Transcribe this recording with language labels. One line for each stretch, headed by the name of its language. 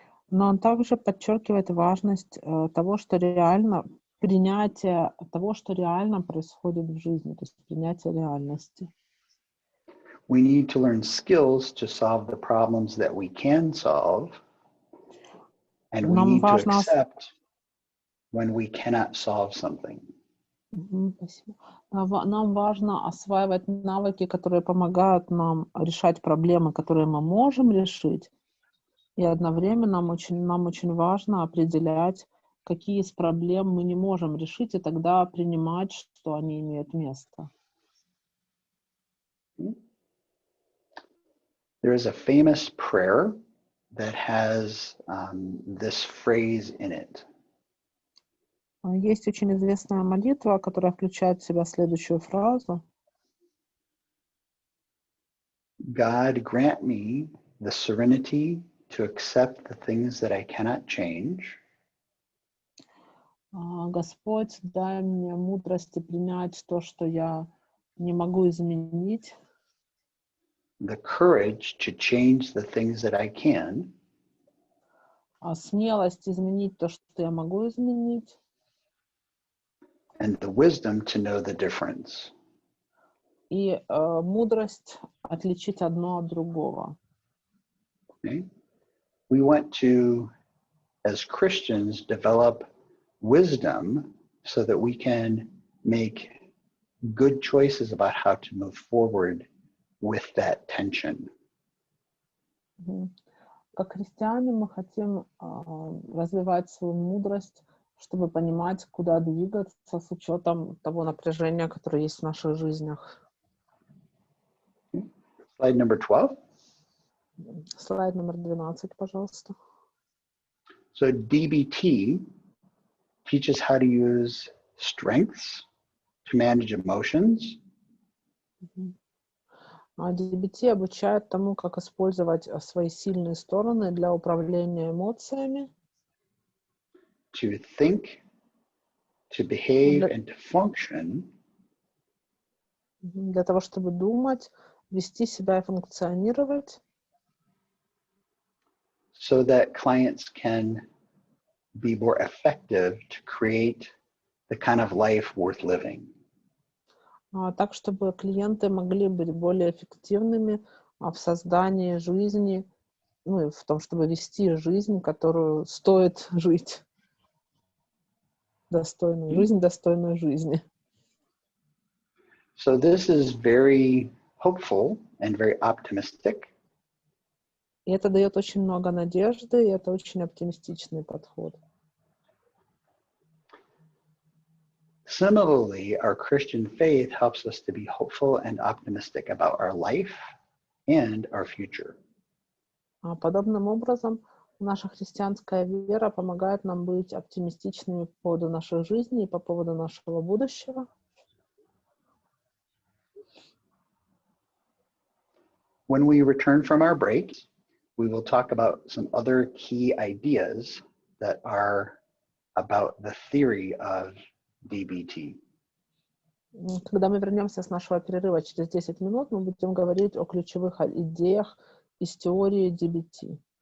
Russian: Но он также подчеркивает важность того, что реально, принятие того, что реально происходит в жизни, то есть принятие реальности.
English: We need to learn skills to solve the problems that we can solve, and we need to accept when we cannot solve something.
Russian: Спасибо. Нам важно осваивать навыки, которые помогают нам решать проблемы, которые мы можем решить, и одновременно нам очень важно определять, какие из проблем мы не можем решить, и тогда принимать, что они имеют место.
English: There is a famous prayer that has this phrase in it.
Russian: Есть очень известная молитва, которая включает в себя следующую фразу.
English: God grant me the serenity to accept the things that I cannot change.
Russian: Господь, дай мне мудрости принять то, что я не могу изменить.
English: The courage to change the things that I can.
Russian: Смелость изменить то, что я могу изменить.
English: And the wisdom to know the difference.
Russian: И мудрость отличить одно от другого.
English: Okay? We want to, as Christians, develop wisdom so that we can make good choices about how to move forward with that tension.
Russian: Как христиане мы хотим развивать свою мудрость, чтобы понимать, куда двигаться с учетом того напряжения, которое есть в наших жизнях.
English: Slide number 12.
Russian: Слайд номер 12, пожалуйста.
English: So DBT teaches how to use strengths to manage emotions.
Russian: DBT обучает тому, как использовать свои сильные стороны для управления эмоциями.
English: To think, to behave, and to function.
Russian: Для того, чтобы думать, вести себя и функционировать.
English: So that clients can be more effective to create the kind of life worth living.
Russian: Так, чтобы клиенты могли быть более эффективными в создании жизни, и в том, чтобы вести жизнь, которую стоит жить. Жизнь, достойную жизни.
English: So this is very hopeful and very optimistic.
Russian: И это дает очень много надежды, и это очень оптимистичный подход.
English: Similarly, our Christian faith helps us to be hopeful and optimistic about our life and our future.
Russian: Подобным образом, наша христианская вера помогает нам быть оптимистичными по поводу нашей жизни и по поводу нашего будущего.
English: When we return from our break, we will talk about some other key ideas that are about the theory of DBT.
Russian: Когда мы вернемся с нашего перерыва через 10 минут, мы будем говорить о ключевых идеях из теории DBT.